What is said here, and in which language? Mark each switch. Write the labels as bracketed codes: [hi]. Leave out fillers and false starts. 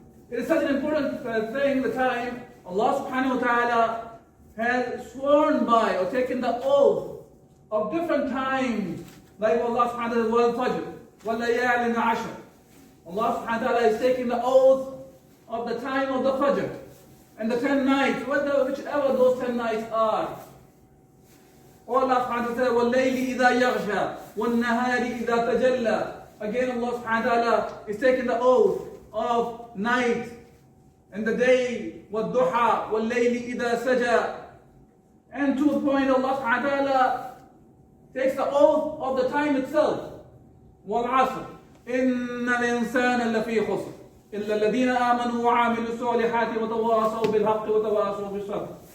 [en] It is such an important thing, the time Allah subhanahu wa ta'ala has sworn by or taken the oath of different times, like Allah subhanahu wa ta'ala Fajr, [ar] وَاللَّيَالٍ عَشْرٍ. [en] Allah subhanahu wa ta'ala is taking the oath of the time of the Fajr and the 10 nights, whichever those 10 nights are. Allah subhanahu wa ta'ala, [ar] وَاللَّيْلِ إِذَا يَغْشَى وَالنَّهَارِ إِذَا تَجَلَّى. [en] Again, Allah subhanahu wa ta'ala is taking the oath of night and the day, [ar] وَالضُّحَى وَاللَّيْلِ إِذَا سَجَى. [en] And to the point, Allah subhanahu wa ta'ala takes the oath of the time itself. [ar] وَالْعَصْرِ إِنَّ الْإِنسَانَ لَفِي خُسْرٍ إِلَّا الَّذِينَ آمَنُوا وَعَمِلُوا الصَّالِحَاتِ وَتَوَاصَوْا بِالْحَقِّ وَتَوَاصَوْا بِالصَّبْرِ.